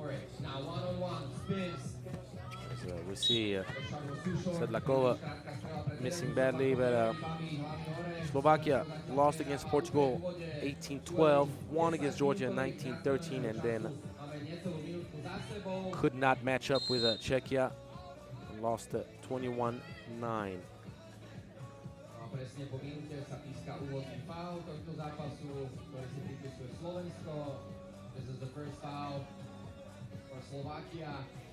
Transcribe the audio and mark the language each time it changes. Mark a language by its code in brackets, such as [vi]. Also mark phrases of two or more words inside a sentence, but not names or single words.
[en] So we see Sedláková missing badly, but Slovakia lost against Portugal 18-12, won against Georgia 19-13, and then could not match up with Czechia and lost 21-9. [sk] Presne po minúte sa píska úvodný foul tohto zápasu, ktorý si pripisuje Slovensko. [en] This is the first foul for Slovakia.